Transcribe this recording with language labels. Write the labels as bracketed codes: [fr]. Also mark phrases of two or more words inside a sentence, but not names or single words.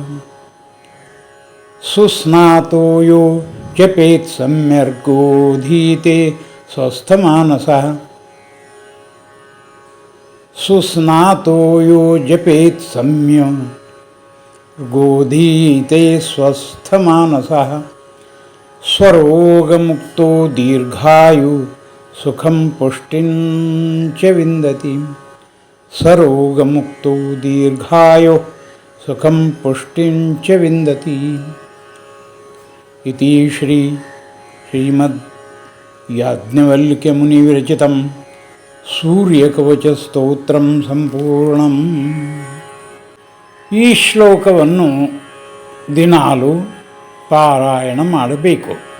[sa] ಸುಸ್ನಾತೋ ಯೋ ಜಪೇತ್ ಸಮ್ಯರ್ಗೋಧೀತೆ ಸ್ವಸ್ಥಮಾನಸಃ. ಸುಸ್ನಾತೋ ಯೋ ಜಪೇತ್ ಸಮ್ಯರ್ಗೋಧೀತೆ ಸ್ವಸ್ಥಮಾನಸಃ. ಸ್ವರೋಗಮುಕ್ತೋ ದೀರ್ಘಾಯು ಸುಖಂ ಪುಷ್ಟಿಂ ಚ ವಿಂದತಿ. ಸ್ವರೋಗಮುಕ್ತೋ ದೀರ್ಘಾಯು ಸುಖಂ ಪುಷ್ಟಿಂ ಚ ವಿಂದತಿ. ಇತಿ ಶ್ರೀಮದ್ ಯಾಜ್ಞವಲ್ಕ್ಯ ಮುನಿ ವಿರಚಿತಂ ಸೂರ್ಯಕವಚ ಸ್ತೋತ್ರಂ ಸಂಪೂರ್ಣಂ. [kn] ಈ ಶ್ಲೋಕವನ್ನು ದಿನಾಲು ಪಾರಾಯಣ ಮಾಡಬೇಕು.